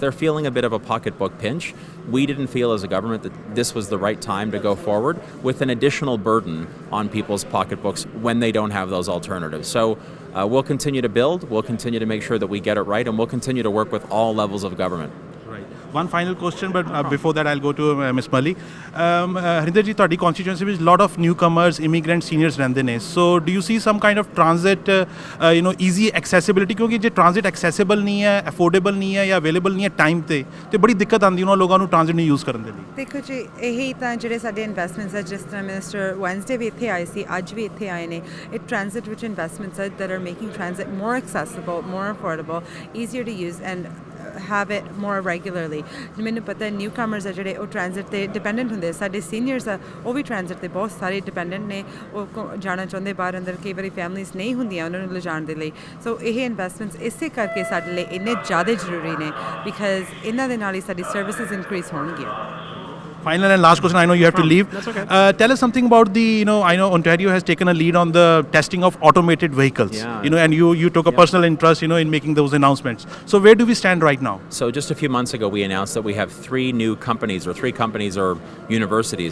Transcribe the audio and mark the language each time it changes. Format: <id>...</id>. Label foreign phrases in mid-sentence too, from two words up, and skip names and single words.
<en>They're feeling a bit of a pocketbook pinch. We didn't feel as a government that this was the right time to go forward with an additional burden on people's pocketbooks when they don't have those alternatives. So we'll continue to build, we'll continue to make sure that we get it right, and we'll continue to work with all levels of government. One final question, but before that I'll go to Ms. Malhi. Harinder ji, ਤੁਹਾਡੀ constituency ਵਿੱਚ lot of newcomers, immigrants,</en> <pa>seniors ਰਹਿੰਦੇ ਨੇ.</pa> <en>So do you see some kind of transit, easy accessibility?</en> <pa>ਕਿਉਂਕਿ ਜੇ</pa> <en>transit accessible</en> <pa>ਨਹੀਂ ਹੈ, affordable ਨਹੀਂ ਹੈ ਜਾਂ available ਨਹੀਂ ਹੈ time ਤੇ ਬੜੀ ਦਿੱਕਤ ਆਉਂਦੀ ਉਹਨਾਂ ਲੋਕਾਂ ਨੂੰ transit ਨੂੰ use ਕਰਨ ਦੇ ਲਈ. ਦੇਖੋ ਜੀ ਇਹੀ ਤਾਂ ਜਿਹੜੇ ਸਾਡੇ ਇਨਵੈਸਟਮੈਂਟਸ ਹੈ ਜਿਸ ਤਰ੍ਹਾਂ</pa> <en>minister Wednesday</en> <pa>ਵੀ ਇੱਥੇ ਆਏ ਸੀ ਅੱਜ ਵੀ ਇੱਥੇ ਆਏ ਨੇ ਇਹ transit ਵਿੱਚ ਇਨਵੈਸਟਮੈਂਟਸ ਹੈ</pa> <en>that are making transit more accessible, more affordable, easier to use and have it more regularly.</en> <pa>ਮੈਨੂੰ ਪਤਾ</pa> <en>new comers</en> <pa>ਆ ਜਿਹੜੇ ਉਹ ਟ੍ਰਾਂਜ਼ਿਟ ਤੇ ਡਿਪੈਂਡੈਂਟ ਹੁੰਦੇ ਸਾਡੇ ਸੀਨੀਅਰਸ ਆ ਉਹ ਵੀ ਟ੍ਰਾਂਜ਼ਿਟ ਤੇ ਬਹੁਤ ਸਾਰੇ ਡਿਪੈਂਡੈਂਟ ਨੇ ਉਹ ਜਾਣਾ ਚਾਹੁੰਦੇ ਬਾਹਰ ਅੰਦਰ ਕਈ ਵਾਰੀ ਫੈਮਲੀਜ਼ ਨਹੀਂ ਹੁੰਦੀਆਂ ਉਹਨਾਂ ਨੂੰ ਲਿਜਾਣ ਦੇ ਲਈ ਸੋ ਇਹ ਇਨਵੈਸਟਮੈਂਟਸ ਇਸੇ ਕਰਕੇ ਸਾਡੇ ਲਈ ਇੰਨੇ ਜ਼ਿਆਦਾ ਜ਼ਰੂਰੀ ਨੇ ਬਿਕਾਜ਼ ਇਹਨਾਂ ਦੇ ਨਾਲ ਹੀ ਸਾਡੀ</pa> <en>services increase</en> <pa>ਹੋਣਗੀਆਂ.</pa> <en>Final and last question. I know you have to leave. That's okay. Tell us something about the, I know Ontario has taken a lead on the testing of automated vehicles. Yeah. And you took a personal interest, in making those announcements. So where do we stand right now? So just a few months ago, we announced that we have three companies or universities.</en>